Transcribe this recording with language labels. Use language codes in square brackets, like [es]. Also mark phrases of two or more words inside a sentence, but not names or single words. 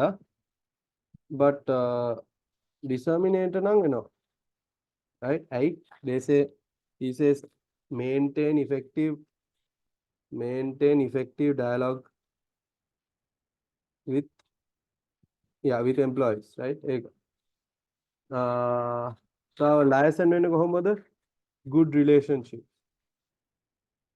[en] But disseminator [si] නම් වෙනවා. [en] Right? They say he says maintain effective dialogue with with employees, right? So liaison [si] වෙන්නේ කොහොමද? [en] Good relationship.